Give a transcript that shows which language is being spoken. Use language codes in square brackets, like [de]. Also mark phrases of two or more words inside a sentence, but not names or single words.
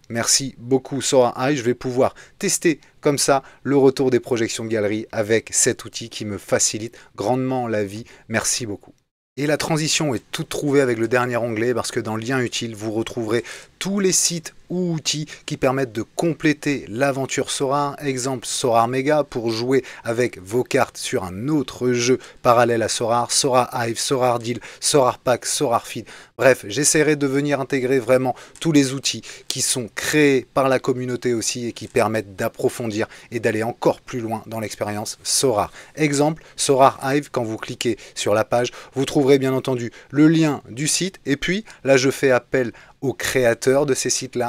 [fr] Merci beaucoup Sorar Hive. Je vais pouvoir tester comme ça le retour des projections de galerie avec cet outil qui me facilite grandement la vie. Merci beaucoup. Et la transition est toute trouvée avec le dernier onglet parce que dans le lien utile, vous retrouverez tous les sites ou outils qui permettent de compléter l'aventure Sorar. Exemple Sorar Mega pour jouer avec vos cartes sur un autre jeu parallèle à Sorar, Sorar Hive, Sorar Deal, Sorar Pack, Sorar Feed. Bref, j'essaierai de venir intégrer vraiment tous les outils qui sont créés par la communauté aussi et qui permettent d'approfondir et d'aller encore plus loin dans l'expérience Sorar. Exemple Sorar Hive, quand vous cliquez sur la page, vous trouverez bien entendu le lien du site et puis là je fais appel aux créateurs de ces sites-là.